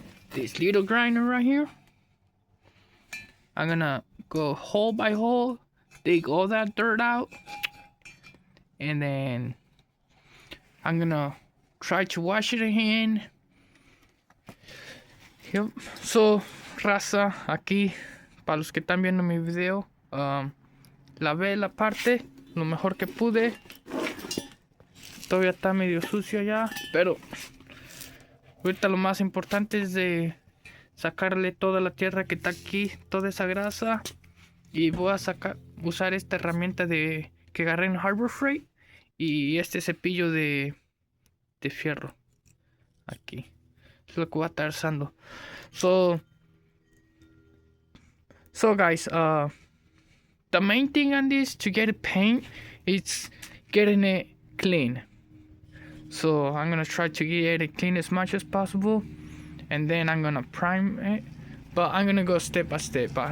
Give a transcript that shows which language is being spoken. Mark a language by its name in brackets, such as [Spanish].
[English] This little grinder right here. I'm gonna go hole by hole, dig all that dirt out, and then I'm gonna try to wash it again. Yep. [Spanish] So, raza, aquí, para los que están viendo mi video, lavé la parte lo mejor que pude. Todavía está medio sucio ya, pero ahorita lo más importante es de sacarle toda la tierra que está aquí, toda esa grasa, y voy a usar esta herramienta que agarré en Harbor Freight y este cepillo de fierro aquí. Es lo que voy a estar usando. [English] So guys, the main thing on this to get it paint is getting it clean. So I'm gonna try to get it clean as much as possible, and then I'm gonna prime it, but I'm gonna go step by step.